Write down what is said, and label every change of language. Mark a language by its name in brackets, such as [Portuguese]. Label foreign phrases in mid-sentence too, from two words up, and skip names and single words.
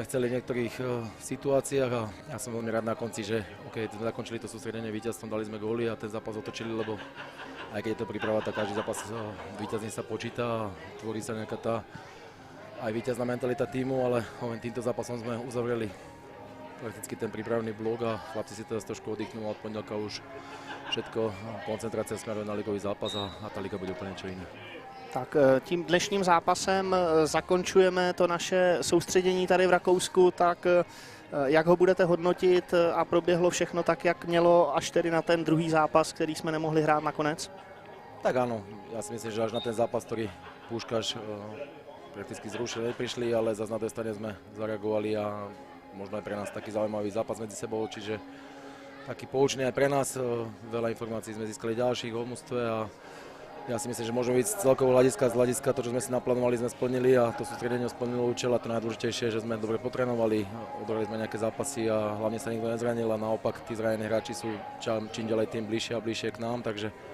[Slovak] chceli v niektorých situáciách a ja som veľmi rád na konci, že sme zakončili to sústredenie víťazstvom, dali sme góly a ten zápas otočili, lebo aj keď je to príprava, tak každý zápas víťazný sa počíta a tvorí sa nejaká tá aj víťazná mentalita tímu, ale týmto zápasom sme uzavreli prakticky ten prípravný blok a chlapci si teraz trošku oddychnú a od pondelka už všetko, koncentrácia smeruje na ligový zápas a tá liga bude [Czech] úplně něco jiné. Tak tím dnešním zápasem zakončujeme to naše soustředění tady v Rakousku, tak jak ho budete hodnotit a proběhlo všechno tak, jak mělo, až tedy na ten druhý zápas, který jsme nemohli hrát nakonec? [Slovak] Tak áno, ja si myslím, že až na ten zápas, ktorý Púškaš prakticky zrušil, neprišli, ale zase na tej strane sme zareagovali a možno aj pre nás taký zaujímavý zápas medzi sebou, čiže taký poučný aj pre nás. Veľa informácií sme získali ďalších o mužstve a ja si myslím, že môžeme byť z celkového hľadiska, to, čo sme si naplánovali, sme splnili a to sústredenie splnilo účel a to najdôležitejšie, že sme dobre potrénovali, odohrali sme nejaké zápasy a hlavne sa nikto nezranil a naopak tí zranení hráči sú čím ďalej tým bližšie a bližšie k nám, takže